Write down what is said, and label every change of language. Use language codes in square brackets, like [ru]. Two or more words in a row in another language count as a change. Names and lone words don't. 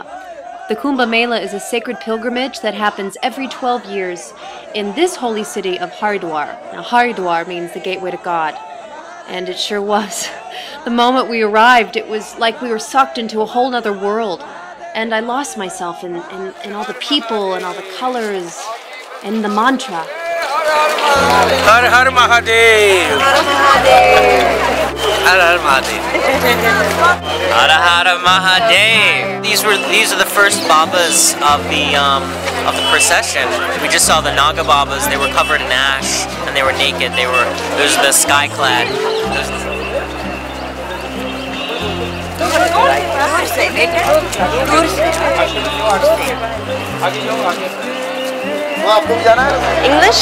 [en] The Kumbh Mela is a sacred pilgrimage that happens every 12 years in this holy city of Haridwar. Now, Haridwar means the gateway to God. And it sure was. The moment we arrived, it was like we were sucked into a whole other world. And I lost myself in all the people and all the colors and the mantra. [hi] Har Har Mahadev! Har Mahadev! Har Har Mahadev! Har Har Mahadev! [en] These are the first Babas of the procession. We just saw the Naga Babas. They were covered in ash and they were naked. Those are the sky clad. English?